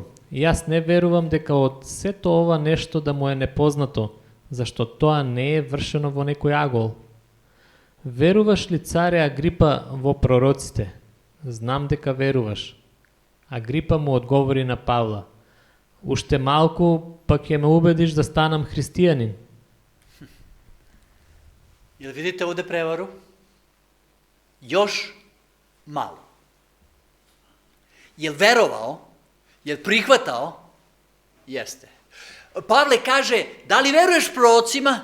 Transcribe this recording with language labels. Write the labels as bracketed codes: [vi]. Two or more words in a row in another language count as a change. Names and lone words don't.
[mk] И јас не верувам дека од сето ова нешто да му е непознато, зашто тоа не е вршено во некој агол. Веруваш ли, царе Агрипа, во пророците? Знам дека веруваш. Агрипа му одговори на Павла: Уште малку, па ќе ме убедиш да станам христијанин. [sr] Jel vidite ovde prevaru? Još malo. Jel verovao? Jel prihvatao? Jeste. Pavle kaže, da li veruješ prorocima?